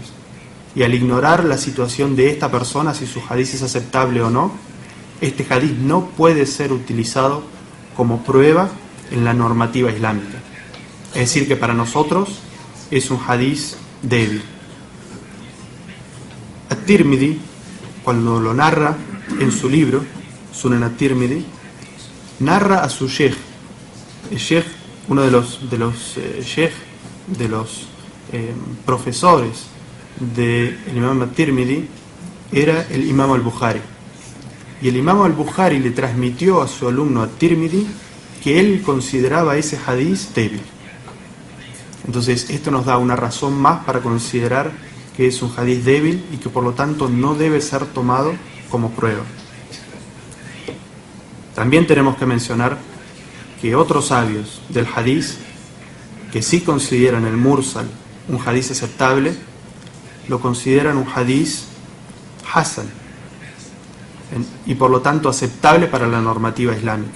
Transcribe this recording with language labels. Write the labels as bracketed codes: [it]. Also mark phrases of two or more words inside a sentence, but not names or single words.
[es] Y al ignorar la situación de esta persona, si su hadith es aceptable o no, este hadith no puede ser utilizado como prueba en la normativa islámica. Es decir, que para nosotros es un hadith débil. At-Tirmidhi, cuando lo narra en su libro, Sunan At-Tirmidhi, narra a su sheikh. El sheikh, uno de los profesores del imam al-Tirmidhi era el imam al-Bukhari. Y el imam al-Bukhari le transmitió a su alumno al-Tirmidhi que él consideraba ese hadiz débil. Entonces esto nos da una razón más para considerar que es un hadiz débil y que por lo tanto no debe ser tomado como prueba. También tenemos que mencionar que otros sabios del hadiz, que sí consideran el mursal un hadiz aceptable, lo consideran un [ar] hadiz hasan [es] y por lo tanto aceptable para la normativa islámica.